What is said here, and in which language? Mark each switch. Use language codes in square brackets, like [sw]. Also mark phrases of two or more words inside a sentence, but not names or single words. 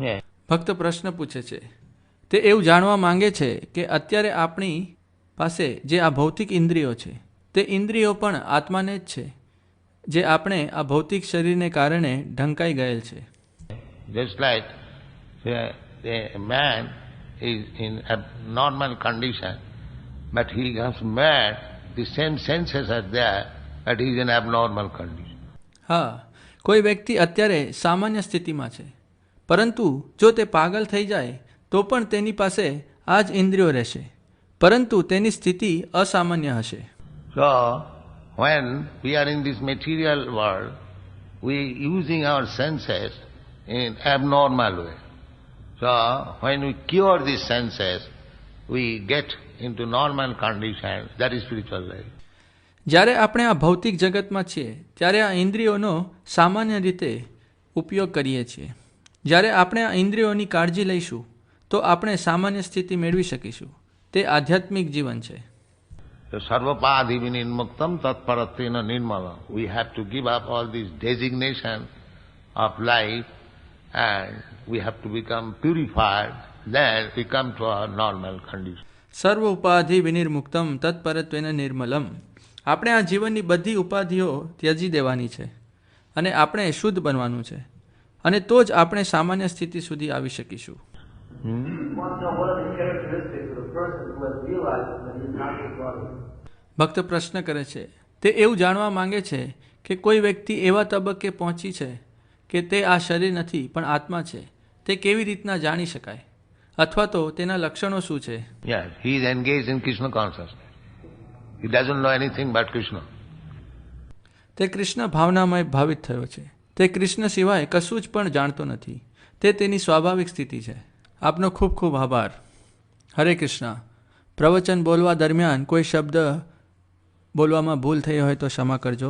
[en] Yeah. [gu] ભક્ત પ્રશ્ન પૂછે છે, તે એવું જાણવા માંગે છે કે અત્યારે આપણી પાસે જે આ ભૌતિક ઇન્દ્રિયો છે તે ઇન્દ્રિયો પણ આત્માને જ છે, જે આપણે આ ભૌતિક શરીરને કારણે ઢંકાઈ ગયેલ છે. [en] Just like a man is in a normal condition, but he gets mad, the same senses are there, but he is in abnormal condition. [gu] હા, કોઈ વ્યક્તિ અત્યારે સામાન્ય સ્થિતિમાં છે, પરંતુ જો તે પાગલ થઈ જાય તો પણ તેની પાસે આ જ ઇન્દ્રિયો રહેશે, પરંતુ તેની સ્થિતિ અસામાન્ય હશે. [en] So, when we are in this material world, we are using our senses in abnormal way. So, when we cure these senses, we get into normal condition. That is spiritual life. [gu] જ્યારે આપણે આ ભૌતિક જગતમાં છીએ ત્યારે આ ઇન્દ્રિયોનો સામાન્ય રીતે ઉપયોગ કરીએ છીએ. જ્યારે આપણે આ ઇન્દ્રિયોની કાળજી લઈશું તો આપણે સામાન્ય સ્થિતિ મેળવી શકીશું. તે આધ્યાત્મિક જીવન છે. [sa] So, सर्वोपाधि विनिर्मुक्तं तत्परत्वेन निर्मलम्. [en] We have to give up all this designation of life and we have to become purified. Then we come to our normal condition. [sa] સર્વ ઉપાધિ વિનિર્મુક્તમ તત્પરત્વેન નિર્મલમ. [gu] આપણે આ જીવનની બધી ઉપાધિઓ ત્યજી દેવાની છે અને આપણે શુદ્ધ બનવાનું છે, અને તો જ આપણે સામાન્ય સ્થિતિ સુધી આવી શકીશું. [en] You want to know what are the characteristics of a person who has realized that he is not his body. [gu] ભક્ત પ્રશ્ન કરે છે, તે એવું જાણવા માંગે છે કે કોઈ વ્યક્તિ એવા તબક્કે પહોંચી છે કે તે આ શરીર નથી પણ આત્મા છે, તે કેવી રીતના જાણી શકાય, અથવા તો તેના લક્ષણો શું છે? [en] Yes, he is engaged in Krishna consciousness. He doesn't know anything but Krishna. [gu] તે કૃષ્ણ ભાવનામય ભાવિત થયો છે. તે કૃષ્ણ સિવાય કશું જ પણ જાણતો નથી. તે તેની સ્વાભાવિક સ્થિતિ છે. આપનો ખૂબ ખૂબ આભાર. હરે કૃષ્ણ. પ્રવચન બોલવા દરમિયાન કોઈ શબ્દ બોલવામાં ભૂલ થઈ હોય તો ક્ષમા કરજો.